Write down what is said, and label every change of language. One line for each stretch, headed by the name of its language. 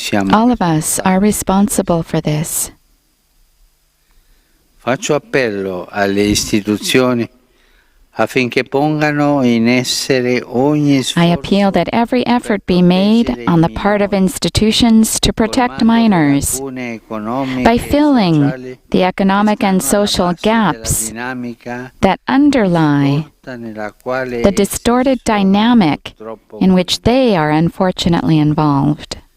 English: All of us are responsible for this.
Italian: Faccio appello alle istituzioni affinché pongano in essere ogni
English: I
Italian: sforzo
English: appeal that every effort be made on the part of institutions to protect minors by filling the economic and social gaps that underlie the distorted dynamic in which they are unfortunately involved.